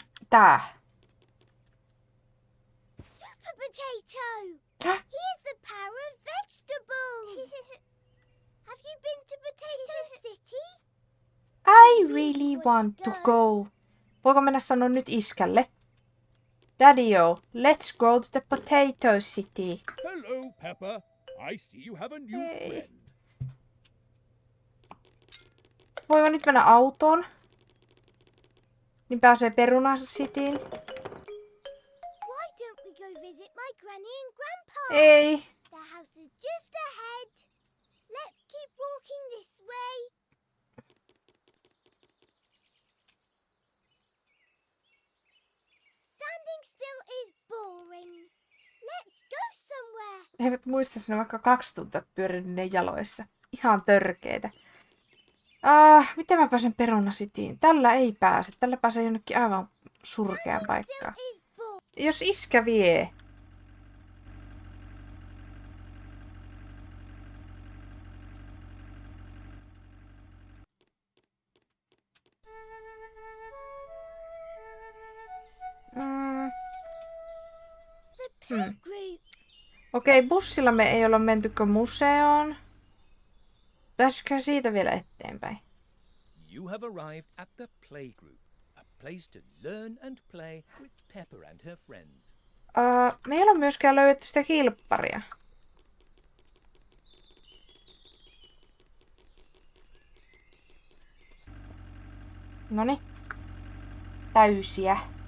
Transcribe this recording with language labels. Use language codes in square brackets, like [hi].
[fi] Tää. [en] Super Potato. Here's the power of vegetables. Have you been to Potato City? I really want to go. [fi] Voiko mennä sanoa nyt iskälle? [en] Daddy-o, let's go to the Potato City. Hello, Peppa. I see you have a new Hey. friend. [fi] Voiko nyt mennä autoon? Niin pääsee Peruna Cityin. [en] Why don't we go visit my granny and grandpa? [fi] Ei. [en] Their house is just ahead. Let's keep walking this way. Standing still is boring. Let's go somewhere. [fi] He eivät muista sinne vaikka 2 tuntia pyörinyt ne jaloissa. Ihan törkeetä. Miten mä pääsen Peruna Cityin? Tällä ei pääse. Tällä pääsee jonnekin aivan surkeaan paikkaan. [en] Still is boring. [fi] Jos iskä vie. [en] The playgroup. [fi] Okei, bussilla me ei olla mentykö museoon. Pääsikö siitä vielä eteenpäin? [en] You have arrived at the playgroup, a place to learn and play with Peppa and her friends. [fi] Me ei ole myöskään löydetty sitä kilpparia. Noni. Täysiä.